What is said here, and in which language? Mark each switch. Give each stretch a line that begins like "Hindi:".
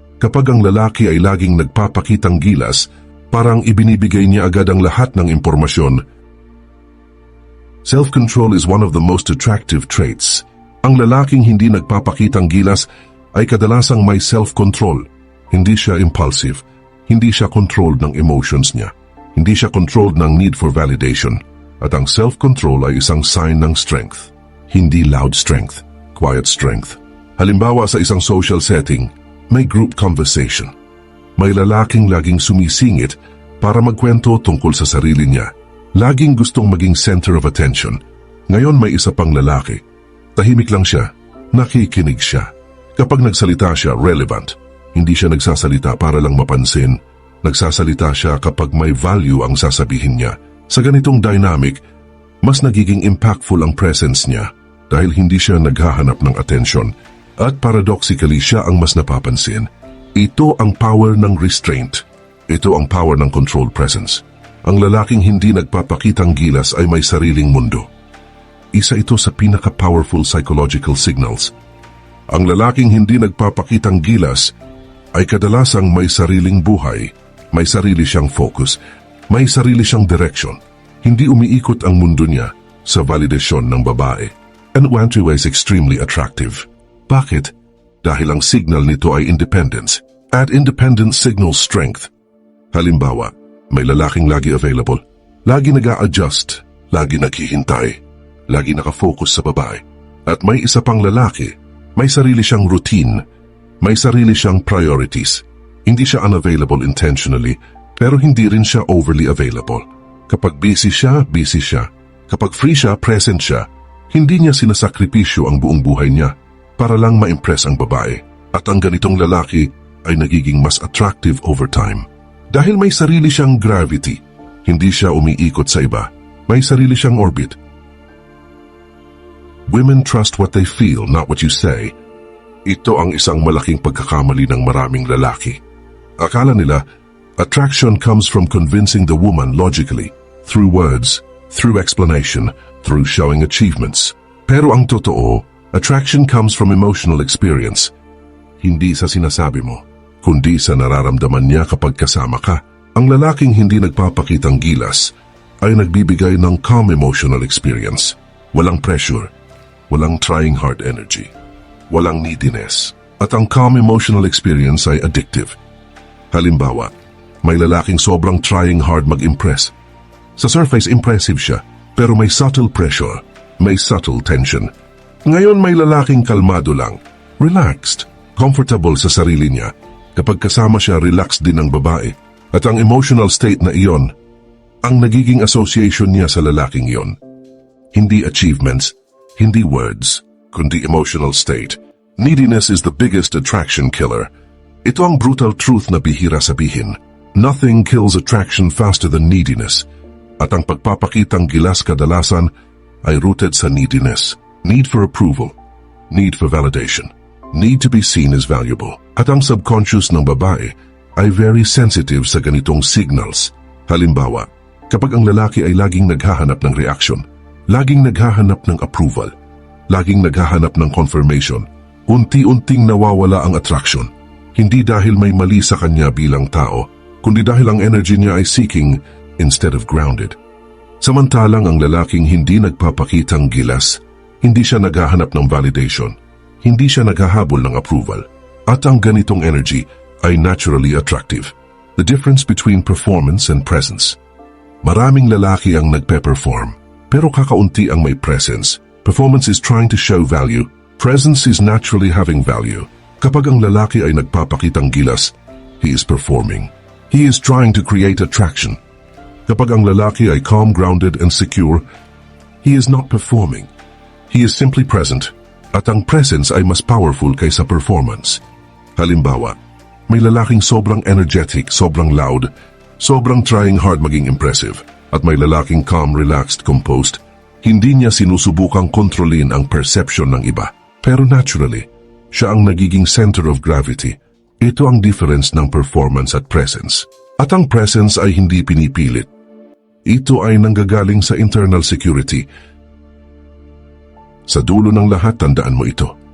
Filipino: Kapag ang lalaki ay laging nagpapakitang gilas, parang ibinibigay niya agad ang lahat ng impormasyon.
English: Self-control is one of the most attractive traits.
Filipino: Ang lalaking hindi nagpapakitang gilas ay kadalasang may self-control. Hindi siya impulsive. Hindi siya controlled ng emotions niya. Hindi siya controlled ng
English: need for validation.
Filipino: At ang self-control ay isang sign ng strength.
English: Hindi loud strength, quiet strength.
Filipino: Halimbawa sa isang social setting, may group conversation. May lalaking laging sumisingit para magkwento tungkol sa sarili niya. Laging gustong maging center of attention. Ngayon may isa pang lalaki. Tahimik lang siya. Nakikinig siya. Kapag nagsalita siya, relevant. Hindi siya nagsasalita para lang mapansin. Nagsasalita siya kapag may value ang sasabihin niya. Sa ganitong dynamic, mas nagiging impactful ang presence niya dahil hindi siya naghahanap ng attention at paradoxically siya ang mas napapansin. Ito ang power ng restraint. Ito ang power ng controlled presence. Ang lalaking hindi nagpapakitang gilas ay may sariling mundo. Isa ito sa pinaka-powerful psychological signals. Ang lalaking hindi nagpapakitang gilas ay kadalasang may sariling buhay, may sarili siyang focus, may sarili siyang direction. Hindi umiikot ang mundo niya sa validasyon ng babae.
English: And Wantua is extremely attractive.
Filipino: Bakit? Dahil ang signal nito ay independence.
English: At independence signals strength.
Filipino: Halimbawa, may lalaking lagi available, lagi nag-a-adjust, lagi naghihintay, lagi nakafocus sa babae. At may isa pang lalaki, may sarili siyang routine, may sarili siyang priorities. Hindi siya
English: unavailable intentionally,
Filipino: pero hindi rin siya
English: overly available.
Filipino: Kapag busy siya, busy siya. Kapag free siya, present siya. Hindi niya sinasakripisyo ang buong buhay niya para lang ma-impress ang babae. At ang ganitong lalaki ay nagiging mas attractive
English: over time.
Filipino: Dahil may sarili siyang gravity, hindi siya umiikot sa iba. May sarili siyang orbit.
English: Women trust what they feel, not what you say.
Filipino: Ito ang isang malaking pagkakamali ng maraming lalaki. Akala nila,
English: attraction comes from convincing the woman logically, through words, through explanation, through showing achievements.
Filipino: Pero ang totoo,
English: attraction comes from emotional experience.
Filipino: Hindi sa sinasabi mo, kundi sa nararamdaman niya kapag kasama ka. Ang lalaking hindi nagpapakitang gilas ay nagbibigay ng calm emotional experience. Walang pressure, walang
English: trying hard energy,
Filipino: walang neediness. At ang calm emotional experience ay addictive. Halimbawa, may lalaking sobrang trying hard mag-impress. Sa surface, impressive siya, pero may subtle pressure, may subtle tension. Ngayon may lalaking kalmado lang, relaxed, comfortable sa sarili niya. Kapag kasama siya, relaxed din ang babae. At ang emotional state na iyon, ang nagiging association niya sa lalaking iyon. Hindi achievements, hindi words, kundi emotional state.
English: Neediness is the biggest attraction killer.
Filipino: Ito ang brutal truth na bihira sabihin.
English: Nothing kills attraction faster than neediness.
Filipino: At ang pagpapakitang gilas kadalasan ay rooted sa neediness.
English: Need for approval, need for validation, need to be seen as valuable.
Filipino: At ang subconscious ng babae ay very sensitive sa ganitong signals. Halimbawa, kapag ang lalaki ay laging naghahanap ng reaction, laging naghahanap ng approval, laging naghahanap ng confirmation, unti-unting nawawala ang attraction. Hindi dahil may mali sa kanya bilang tao, kundi dahil ang energy niya ay
English: seeking instead of grounded.
Filipino: Samantalang ang lalaking hindi nagpapakitang gilas, hindi siya naghahanap ng validation, hindi siya naghahabol ng approval, at ang ganitong energy ay naturally attractive.
English: The difference between performance and presence.
Filipino: Maraming lalaki ang nagpe-perform, pero kakaunti ang may presence.
English: Performance is trying to show value, presence is naturally having value.
Filipino: Kapag ang lalaki ay nagpapakitang gilas,
English: he is performing. He is trying to create attraction.
Filipino: Kapag ang lalaki ay
English: calm, grounded, and secure, he is not performing. He is simply present, at ang presence ay mas powerful kaysa performance.
Filipino: Halimbawa, may lalaking sobrang energetic, sobrang loud, sobrang trying hard maging impressive, at may lalaking calm, relaxed, composed. Hindi niya sinusubukang kontrolin ang perception ng iba. Pero naturally, siya ang nagiging center of gravity. Ito ang difference ng performance at presence. At ang presence ay hindi pinipilit. Ito ay nanggagaling sa internal security. Sa dulo ng lahat, tandaan mo ito.